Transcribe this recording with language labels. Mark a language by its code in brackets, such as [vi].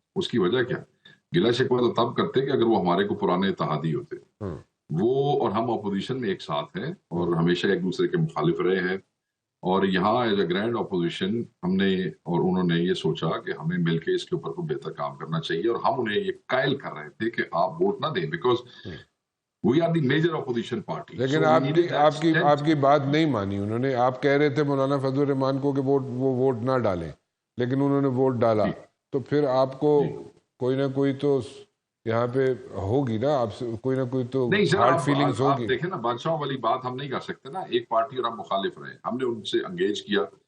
[ur] اس کی وجہ کیا؟ گلا شکوہ تو تب کرتے کہ اگر وہ ہمارے کو پرانے اتحادی ہوتے. وہ اور ہم اپوزیشن میں ایک ساتھ ہیں, اور ہمیشہ ایک دوسرے کے مخالف رہے ہیں, اور یہاں [en] as a grand opposition [ur] ہم نے اور انہوں نے یہ سوچا کہ ہمیں مل کے اس کے اوپر کو بہتر کام کرنا چاہیے, اور ہم انہیں یہ قائل کر رہے تھے کہ آپ ووٹ نہ دیں, because [en] We are the major opposition party. [ur] لیکن [en] So we needed that strength. [ur] آپ کی بات نہیں مانی انہوں نے. آپ کہہ رہے تھے مولانا فضل الرحمان کو کہ وہ ووٹ نہ ڈالیں، لیکن انہوں نے ووٹ ڈالا. تو پھر آپ کو کوئی نہ کوئی تو یہاں پہ ہوگی نا، آپ سے کوئی نہ کوئی تو نہیں سر، [en] hard feelings [ur] آپ ہوگی. دیکھیں نا، بادشاہوں والی بات ہم نہیں کر سکتے نا. ایک پارٹی اور ہم مخالف رہے، ہم نے ان سے انگیج کیا.